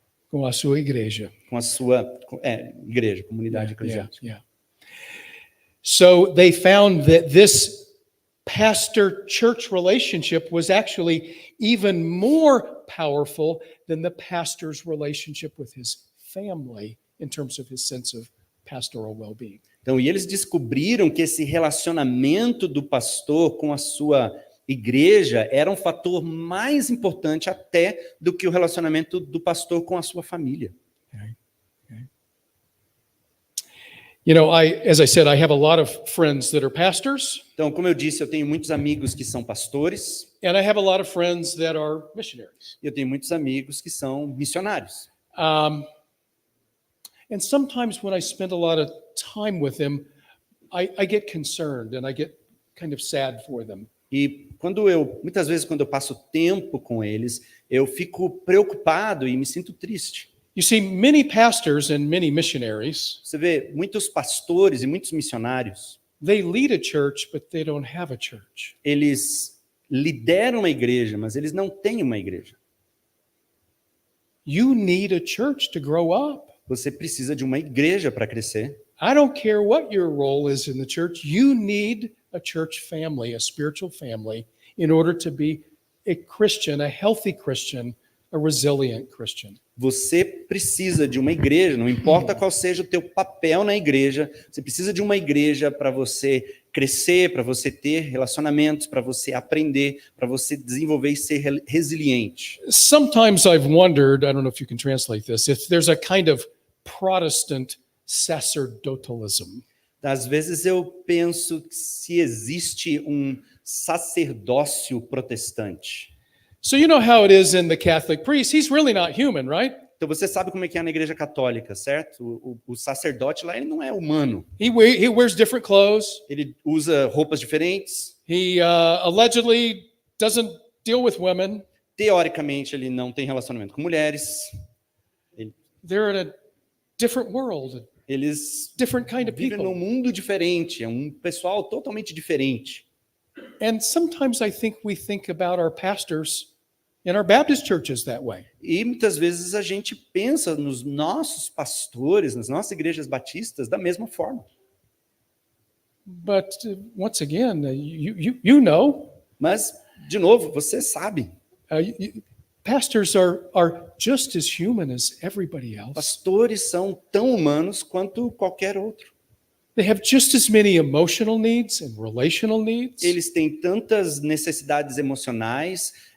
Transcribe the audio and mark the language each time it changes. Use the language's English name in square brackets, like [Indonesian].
[Portuguese] Com a sua igreja. Com a sua igreja, comunidade eclesiástica. [English] Yeah. So they found that this pastor-church relationship was actually even more powerful than the pastor's relationship with his family in terms of his sense of pastoral well-being. [Portuguese] Então, e eles descobriram que esse relacionamento do pastor com a sua igreja era um fator mais importante até do que o relacionamento do pastor com a sua família. [English] You know, as I said, I have a lot of friends that are pastors. [Portuguese] Então, como eu disse, eu tenho muitos amigos que são pastores. [English] And I have a lot of friends that are missionaries. [Portuguese] E eu tenho muitos amigos que são missionários. [English] And sometimes when I spend a lot of time with them, I get concerned and I get kind of sad for them. [Portuguese] E muitas vezes quando eu passo tempo com eles, eu fico preocupado e me sinto triste. [English] You see, many pastors and many missionaries, [Portuguese] Você vê muitos pastores e muitos missionários, [English] they lead a church, but they don't have a church. [Portuguese] eles lideram uma igreja, mas eles não têm uma igreja. [English] You need a church to grow up. [Portuguese] Você precisa de uma igreja para crescer. [English] I don't care what your role is in the church. You need a church family, a spiritual family, in order to be a Christian, a healthy Christian, a resilient Christian. [Portuguese] Você precisa de uma igreja, não importa qual seja o teu papel na igreja, você precisa de uma igreja para você crescer, para você ter relacionamentos, para você aprender, para você desenvolver e ser resiliente. [English] Sometimes I've wondered, I don't know if you can translate this, if there's a kind of Protestant sacerdotalism. [Portuguese] Às vezes eu penso se existe um sacerdócio protestante. [English] So you know how it is in the Catholic priest. He's really not human, right? [Portuguese] Então você sabe como é que é na igreja católica, certo? O sacerdote lá, ele não é humano. [English] He wears different clothes. [Portuguese] Ele usa roupas diferentes. [English] He allegedly doesn't deal with women. [Portuguese] Teoricamente, ele não tem relacionamento com mulheres. [English] They're in a different world. [Portuguese] Eles [English] Different kind of [Portuguese] vivem [English] people. [Portuguese] num mundo diferente, é um pessoal totalmente diferente. [English] And sometimes I think we think about our pastors in our Baptist churches that way. [Portuguese] E muitas vezes a gente pensa nos nossos pastores, nas nossas igrejas batistas da mesma forma. [English] But once again, you know, [Portuguese] Mas, de novo, você sabe, [English] pastors are just as human as everybody else. [Portuguese] pastores são tão humanos quanto qualquer outro. [English] They have just as many emotional needs and relational needs. [Portuguese] Eles têm tantas necessidades emocionais,